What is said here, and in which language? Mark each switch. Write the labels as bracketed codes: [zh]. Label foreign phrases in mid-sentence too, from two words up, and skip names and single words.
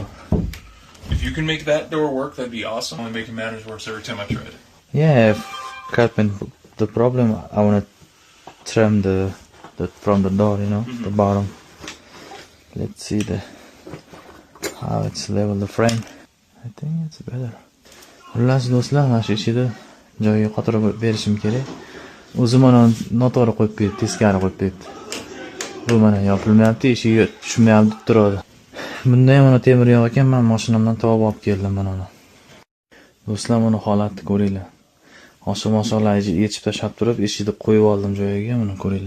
[en] If you can make that door work, that'd be awesome. Only making matters worse every time I tried it. Yeah, carpet. The problem, I wanna trim the from the door, you know, the bottom. Let's see how it's level the frame. I think it's better. [uz] Xullas do'stlar, mana shu ishni joyiga qotirib berishim kerak. O'zim mana noto'g'ri qo'yib berdi, teskari qo'yib berdi. Bu mana yopilmayapti, eshigi tushmayapti turadi. Bunda ham mana temir yo'q ekan, men mashinamdan topib olib keldim mana uni. Do'stlar, buni holatni ko'ringlar. Oshiq-moshiqlarni yechib tashlab turib, eshikni qo'yib oldim joyiga, buni ko'ringlar.